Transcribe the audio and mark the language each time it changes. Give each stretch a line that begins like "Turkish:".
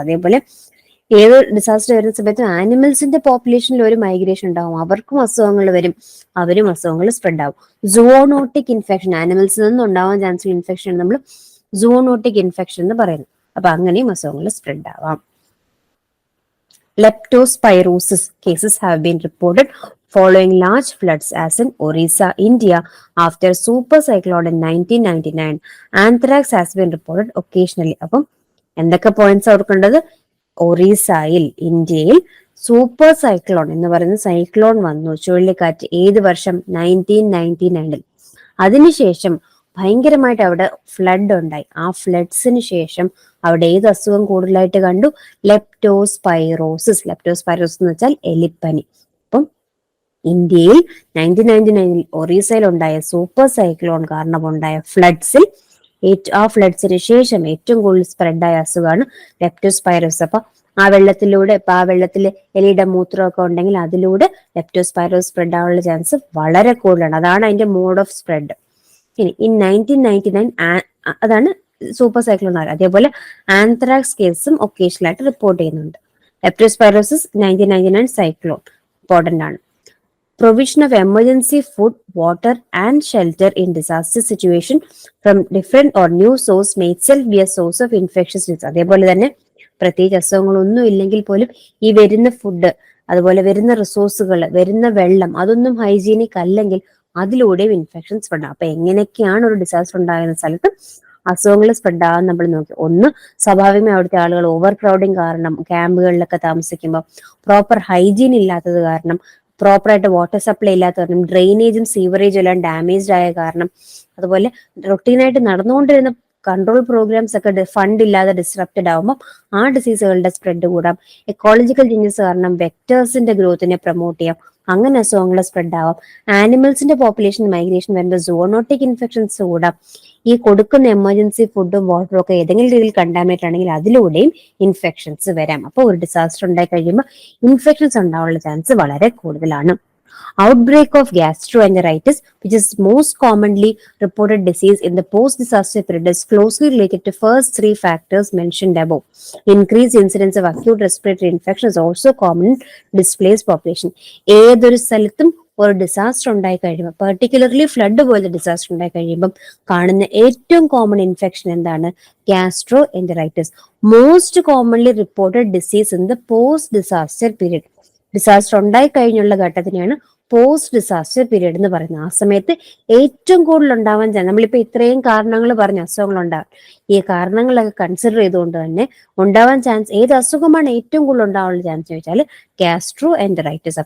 Malayalam: അതേപോലെ ഏത് ഡിസാസ്റ്റർ വരുന്ന സമയത്ത് ആനിമൽസിന്റെ പോപ്പുലേഷനിൽ ഒരു മൈഗ്രേഷൻ ഉണ്ടാവും, അവർക്കും അസുഖങ്ങൾ വരും, അവരും അസുഖങ്ങൾ സ്പ്രെഡ് ആവും. സൂവോണോട്ടിക് ഇൻഫെക്ഷൻ, ആനിമൽസിൽ നിന്ന് ഉണ്ടാവാൻ ചാൻസ് ഇൻഫെക്ഷൻ നമ്മൾ സൂവോണോട്ടിക് ഇൻഫെക്ഷൻ എന്ന് പറയുന്നു. അപ്പൊ അങ്ങനെയും അസുഖങ്ങൾ സ്പ്രെഡ് ആവാം.
English: Leptospirosis cases have been reported following large floods as in Orissa, India after super cyclone in 1999. Anthrax has been reported occasionally.
Malayalam: അപ്പം എന്തൊക്കെ പോയിന്റ്സ് ഓർക്കേണ്ടത്? ഒറീസയിൽ, ഇന്ത്യയിൽ സൂപ്പർ സൈക്ലോൺ എന്ന് പറയുന്ന സൈക്ലോൺ വന്നു, ചുഴലിക്കാറ്റ്. ഏത് വർഷം? 1999. അതിനുശേഷം ഭയങ്കരമായിട്ട് അവിടെ ഫ്ലഡ് ഉണ്ടായി. ആ ഫ്ലഡ്സിന് ശേഷം അവിടെ ഏത് അസുഖം കൂടുതലായിട്ട് കണ്ടു? ലെപ്റ്റോസ്പൈറോസിസ്. ലെപ്റ്റോസ്പൈറോസിസ് എന്ന് വെച്ചാൽ എലിപ്പനി. അപ്പം ഇന്ത്യയിൽ 1999 ഒറീസയിൽ ഉണ്ടായ സൂപ്പർ സൈക്ലോൺ കാരണം ഉണ്ടായ ഫ്ലഡ്സിൽ ആ ഫ്ലഡ്സിന് ശേഷം ഏറ്റവും കൂടുതൽ സ്പ്രെഡായ അസുഖമാണ് ലെപ്റ്റോസ്പൈറോസിസ്. അപ്പൊ ആ വെള്ളത്തിലൂടെ, ഇപ്പൊ ആ വെള്ളത്തിൽ എലിയുടെ മൂത്രമൊക്കെ ഉണ്ടെങ്കിൽ അതിലൂടെ ലെപ്റ്റോസ്പൈറോസിസ് സ്പ്രെഡ് ആവാനുള്ള ചാൻസ് വളരെ കൂടുതലാണ്. അതാണ് അതിന്റെ മോഡ് ഓഫ് സ്പ്രെഡ്. ഇനി
English: in 1999
Malayalam: അതാണ് സൂപ്പർ സൈക്ലോൺ. അതേപോലെ ആന്ത്രാക്സ് കേസും ഒക്കേഷണൽ ആയിട്ട് റിപ്പോർട്ട് ചെയ്യുന്നുണ്ട്. ലെപ്റ്റോസ്പൈറോസിസ് 1999 സൈക്ലോൺ ഇമ്പോർട്ടന്റ് ആണ്.
English: Provision of emergency food, water and shelter in disaster situation from different or new source may itself be a source of infectious disease.
Malayalam: അതേപോലെ തന്നെ പ്രത്യേകിച്ച് അസുഖങ്ങളൊന്നും ഇല്ലെങ്കിൽ പോലും ഈ വരുന്ന ഫുഡ്, അതുപോലെ വരുന്ന റിസോഴ്സുകൾ, വരുന്ന വെള്ളം, അതൊന്നും ഹൈജീനിക് അല്ലെങ്കിൽ അതിലൂടെയും ഇൻഫെക്ഷൻ സ്പ്രെഡ് ആവും. അപ്പൊ എങ്ങനെയൊക്കെയാണ് ഒരു ഡിസാസ്റ്റർ ഉണ്ടാകുന്ന സ്ഥലത്ത് അസുഖങ്ങൾ സ്പ്രെഡ് ആവാൻ നമ്മൾ നോക്കി? ഒന്ന്, സ്വാഭാവികമായി അവിടുത്തെ ആളുകൾ ഓവർ ക്രൗഡിങ് കാരണം ക്യാമ്പുകളിലൊക്കെ താമസിക്കുമ്പോൾ പ്രോപ്പർ ഹൈജീൻ ഇല്ലാത്തത് കാരണം, പ്രോപ്പറായിട്ട് വാട്ടർ സപ്ലൈ ഇല്ലാത്ത കാരണം, ഡ്രെയിനേജും സീവറേജും എല്ലാം ഡാമേജ്ഡ് ആയ കാരണം, അതുപോലെ റൊട്ടീനായിട്ട് നടന്നുകൊണ്ടിരുന്ന കൺട്രോൾ പ്രോഗ്രാംസ് ഒക്കെ ഫണ്ട് ഇല്ലാതെ ഡിസ്റപ്റ്റഡ് ആകുമ്പോൾ ആ ഡിസീസുകളുടെ സ്പ്രെഡ് കൂടാം. എക്കോളജിക്കൽ ചേഞ്ചസ് കാരണം വെക്ടേഴ്സിന്റെ ഗ്രോത്തിനെ പ്രൊമോട്ട് ചെയ്യാം, അങ്ങനെ അസുഖങ്ങൾ സ്പ്രെഡ് ആവാം. ആനിമൽസിന്റെ പോപ്പുലേഷൻ മൈഗ്രേഷൻ വരുമ്പോൾ സൂണോട്ടിക് ഇൻഫെക്ഷൻസ് കൂടാം. ഈ കൊടുക്കുന്ന എമർജൻസി ഫുഡും വാട്ടറും ഒക്കെ ഏതെങ്കിലും രീതിയിൽ കണ്ടാമിനേറ്റ് ആണെങ്കിൽ അതിലൂടെയും ഇൻഫെക്ഷൻസ് വരാം. അപ്പോൾ ഒരു ഡിസാസ്റ്റർ ഉണ്ടായി കഴിയുമ്പോൾ ഇൻഫെക്ഷൻസ് ഉണ്ടാവാനുള്ള ചാൻസ് വളരെ കൂടുതലാണ്.
English: Outbreak of gastroenteritis, which is most commonly reported disease in the post-disaster period, is closely related to first three factors mentioned above. Increased incidence of acute respiratory infection is also common in displaced population.
Malayalam: ഏതൊരു സ്ഥലത്തും ഒരു disaster ഉണ്ടായി കഴിയുമ്പോൾ, particularly flood പോലത്തെ disaster ഉണ്ടായി കഴിയുമ്പോൾ കാണുന്ന ഏറ്റവും കോമൺ ഇൻഫെക്ഷൻ എന്താണ്?
English: Gastroenteritis. Most commonly reported disease in the post disaster period.
Malayalam: Disaster ഉണ്ടായി കഴിഞ്ഞുള്ള ഘട്ടത്തിനെയാണ് പോസ്റ്റ് ഡിസാസ്റ്റർ പീരീഡ് എന്ന് പറയുന്നത്. ആ സമയത്ത് ഏറ്റവും കൂടുതൽ ഉണ്ടാവാൻ ചാൻസ്, നമ്മളിപ്പോ ഇത്രയും കാരണങ്ങൾ പറഞ്ഞ അസുഖങ്ങൾ ഉണ്ടാവാൻ, ഈ കാരണങ്ങളൊക്കെ കൺസിഡർ ചെയ്തുകൊണ്ട് തന്നെ ഉണ്ടാവാൻ ചാൻസ്, ഏത് അസുഖമാണ് ഏറ്റവും കൂടുതൽ ഉണ്ടാവാനുള്ള ചാൻസ് ചോദിച്ചാൽ ഗ്യാസ്ട്രോ എൻറ്ററൈറ്റിസ്.